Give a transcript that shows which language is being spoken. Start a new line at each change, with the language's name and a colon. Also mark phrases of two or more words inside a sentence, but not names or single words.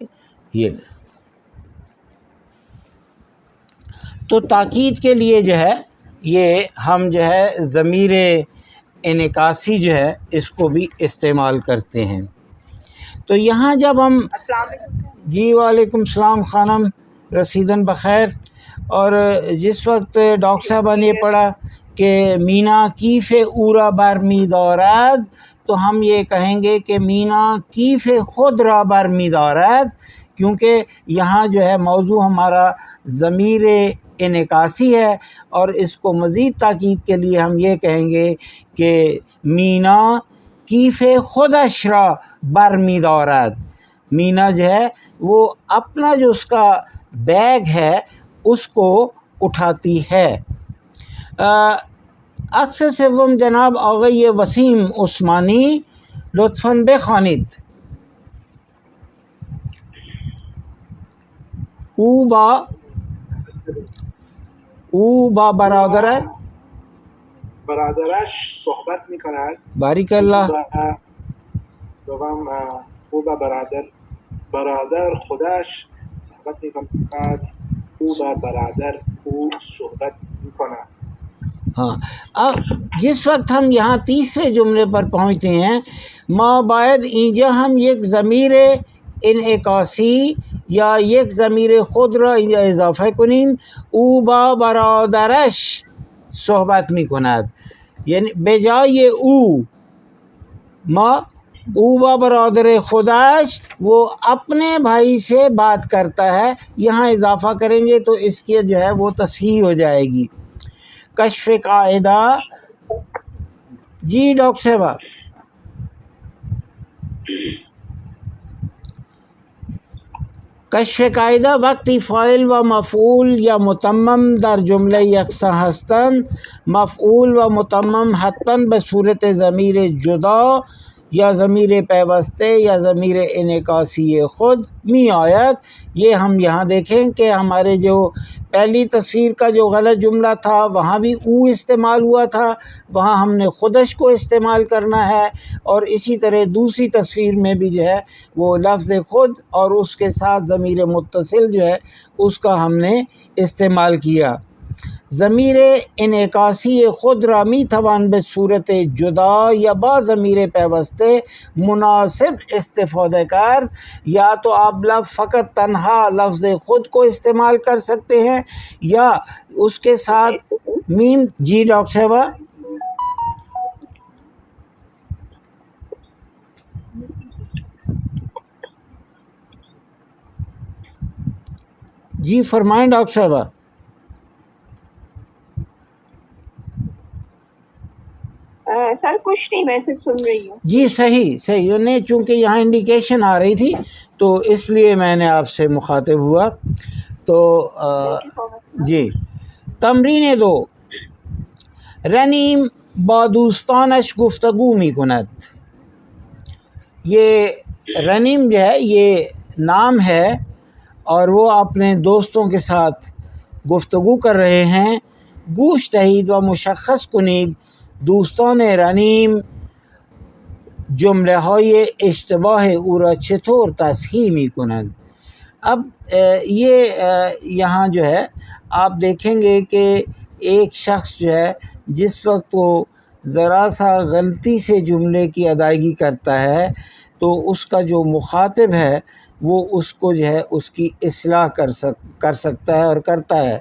Urdu: یہ تو تاکید کے لیے جو ہے یہ ہم جو ہے ضمیر انعکاسی جو ہے اس کو بھی استعمال کرتے ہیں. تو یہاں جب ہم
Arabic: السلام علیکم.
Persian: جی
Arabic: وعلیکم السلام
Persian: خانم، رسیدن بخیر.
Urdu: اور جس وقت ڈاکٹر صاحبہ نے پڑھا کہ
Persian: مینا کیف اورا بر می دارد،
Urdu: تو ہم یہ کہیں گے کہ
Persian: مینا کیف خود را بر می دارد،
Urdu: کیونکہ یہاں جو ہے موضوع ہمارا ضمیر انعکاسی ہے، اور اس کو مزید تاکید کے لیے ہم یہ کہیں گے کہ
Persian: مینا کیف خودش را بر می دارد.
Urdu: مینا جو ہے وہ اپنا جو اس کا بیگ ہے اس کو اٹھاتی ہے.
Persian: عکس سوم جناب آقای وسیم عثمانی لطفاً بخوانید. او با برادرش صحبت میکند. باریک الله. دوم او با برادر خودش صحبت میکند. او با برادر او صحبت میکند.
Urdu: ہاں، اب جس وقت ہم یہاں تیسرے جملے پر پہنچتے ہیں،
Persian: ما باید اینجا ہم یک ضمیر انعکاسی یا یک ضمیر خود را اینجا اضافه کنیم. او با برادرش صحبت می کند، یعنی به جای او او با برادر خودش
Urdu: وہ اپنے بھائی سے بات کرتا ہے، یہاں اضافہ کریں گے تو اس کی جو ہے وہ تصحیح ہو جائے گی.
Persian: کشف قاعدہ.
Urdu: جی ڈاکٹر صاحبہ.
Persian: کشف قاعدہ وقتی فاعل و مفعول یا متمم در جمله یکسان هستند، مفعول و متمم حتما به صورت ضمیر جدا یا ضمیر پیوسته یا ضمیر انعکاسی خود می آید.
Urdu: یہ ہم یہاں دیکھیں کہ ہمارے جو پہلی تصویر کا جو غلط جملہ تھا وہاں بھی او استعمال ہوا تھا، وہاں ہم نے خودش کو استعمال کرنا ہے، اور اسی طرح دوسری تصویر میں بھی جو ہے وہ لفظ خود اور اس کے ساتھ ضمیر متصل جو ہے اس کا ہم نے استعمال کیا.
Persian: ضمیر انعکاسی خود را می توان به صورت جدا یا با ضمیر پیوسته مناسب استفاده کرد.
Urdu: یا تو آپ فقط تنہا لفظ خود کو استعمال کر سکتے ہیں یا اس کے ساتھ میم. جی ڈاکٹر صاحبہ. جی فرمائیں ڈاکٹر صاحبہ. سر کچھ نہیں، میں صرف سن رہی ہوں. جی صحیح انہیں چونکہ یہاں انڈیکیشن آ رہی تھی تو اس لیے میں نے آپ سے مخاطب ہوا. تو جی تمرین 2.
Persian: رنیم با دوستانش گفتگو می کند.
Urdu: یہ رنیم جو ہے یہ نام ہے اور وہ اپنے دوستوں کے ساتھ گفتگو کر رہے ہیں.
Persian: گوش دهید و مشخص کنید دوستان رنیم جمله های اشتباه او را چطور تصحیح می کنند.
Urdu: اب یہ یہاں جو ہے آپ دیکھیں گے کہ ایک شخص جو ہے جس وقت وہ ذرا سا غلطی سے جملے کی ادائیگی کرتا ہے تو اس کا جو مخاطب ہے وہ اس کو جو ہے اس کی اصلاح کر سکتا ہے اور کرتا ہے.